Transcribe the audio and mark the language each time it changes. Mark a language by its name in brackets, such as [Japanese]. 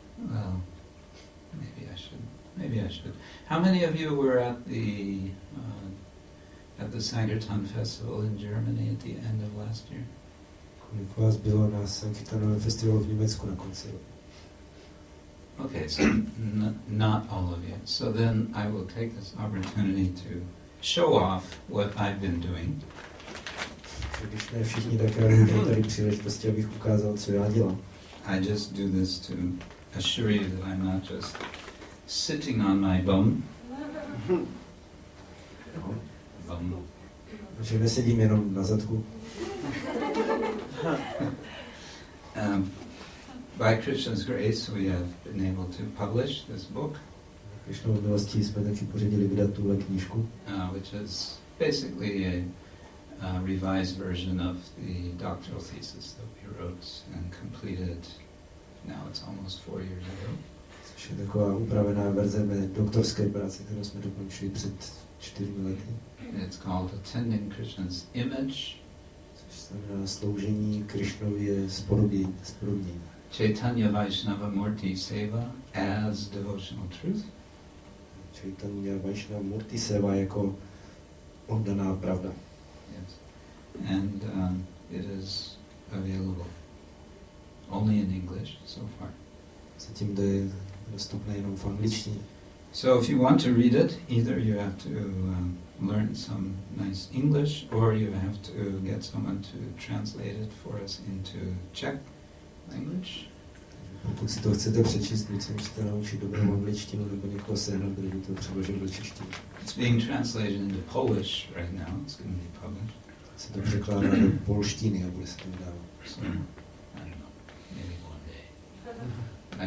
[English] Well, maybe I should. How many of you were at the Sankirtan festival in Germany at the end of last year? [Czech] Kolik vás bylo na Sankirtanovém festivalu v Německu na konci roku? [English] Okay, so not all of you. So then I will take this opportunity to show off what I've been doing. [Czech] Když ne všichni, tak já mám tady příležitosti, abych ukázal, co já dělám. [English] I just do this to assure you that I'm not just sitting on my bum. [Czech] Takže nesedím jenom na zadku. [English] By Krishna's grace, we have been able to publish this book, [Czech] Krishnovou milostí jsme taky pořídili vydat tuhle knížku, [English] which is basically a revised version of the doctoral thesis that we wrote and completed. Now it's almost 4 years ago. [Czech] což je taková upravená verze mé doktorské práce, kterou jsme dokončili před 4 lety. [English] It's called Attending Krishna's Image, [Czech] Což znamená sloužení Krishnově spodobnění. [English] Chaitanya Vaishnava Murti Seva as Devotional Truth. [Czech] Chaitanya Vaishnava Murti Seva jako oddaná pravda. [English] Yes. And it is available only in English so far. [Czech] Zatím to je dostupné jenom v angličtině. [English] So if you want to read it, either you have to learn some nice English, or you have to get someone to translate it for us into Czech language. [Czech] Pokud si to chcete přečíst, buď se musíte naučit dobrou angličtinu, nebo někoho sehnat, kdo by to přeložil do češtiny. [English] It's being translated into Polish right now. It's going to be published. [Czech] Se to překládá do polštiny a bude se to vydávat. [English] So, I don't know, maybe one day.